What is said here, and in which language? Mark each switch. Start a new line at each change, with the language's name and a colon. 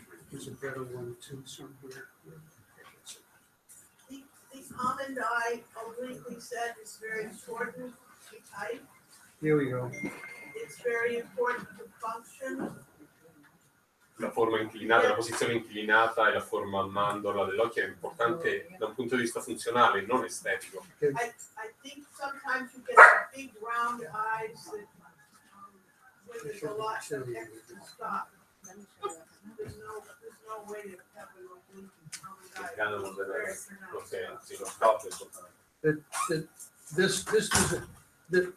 English: There's a better one too somewhere. The almond eye, obliquely said, is very important to type. Here we go. It's very important to function.
Italian: La forma inclinata, la posizione inclinata e la forma a mandorla dell'occhio è importante da un punto di vista funzionale, non estetico.
English: I think sometimes you get the big round eyes that when there's a lot of extra stuff. There's no way to have an oblique almond eye.